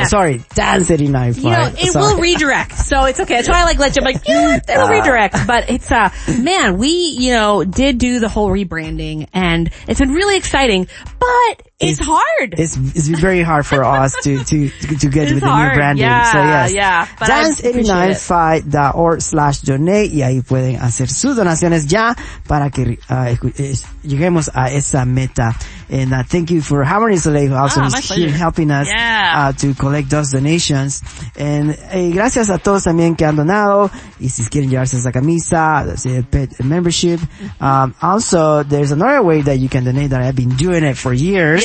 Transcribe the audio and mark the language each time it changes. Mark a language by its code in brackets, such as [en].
[en] No, sorry, Dan's 89.5. You know, it will redirect, so it's okay. That's why I like legend. Like, you know what? It'll redirect. But it's man, we, you know, did do the whole rebranding, and it's been really exciting. But it's hard. It's been very hard for us to get it's with hard. The new branding. Yeah, so yes, yeah. [es] Dan's89.5/donate, y ahí pueden hacer sus donaciones ya para que lleguemos a esa meta. [en] And thank you for Harmony Soleil, who also is here helping us to collect those donations. [es] And gracias a todos también que han donado. Y si quieren llevarse esa camisa, [en] pet membership. Also, there's another way that you can donate that I've been doing it for years.